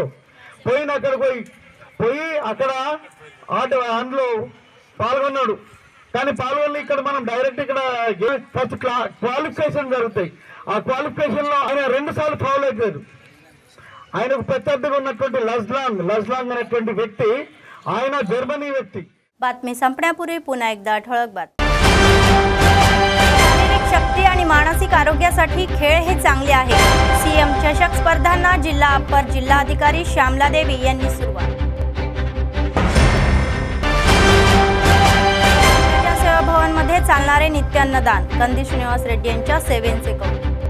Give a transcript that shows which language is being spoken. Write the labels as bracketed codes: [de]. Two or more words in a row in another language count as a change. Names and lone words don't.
[te] పోయిన అక్కడికి పోయి అక్కడ అందులో పాల్గొన్నాడు. కానీ పాల్గొని ఇక్కడ మనం డైరెక్ట్ ఇక్కడ ఫస్ట్ క్వాలిఫికేషన్ జరుగుతాయి. ఆ క్వాలిఫికేషన్లో ఆయన 2 సార్లు ఫౌల్ అవుతాడు. ఆయనకు ప్రత్యర్థిగా ఉన్నటువంటి లజ్లాంగ్ అనేటువంటి వ్యక్తి, ఆయన జర్మనీ వ్యక్తి. [mr] बातमी संपण्यापूर्वी पुन्हा एकदा ठळक बातमी. शारीरिक शक्ती आणि मानसिक आरोग्यासाठी खेळ हे चांगले आहे. सीएम चषक स्पर्धांना जिल्हा अप्पर जिल्हाधिकारी श्यामला देवी यांनी सुरुवात. सेवा भवन मध्ये चालणारे नित्य अन्नदान कंदी श्रीनिवास रेड्डी यांच्या सेवेचे कौतुक.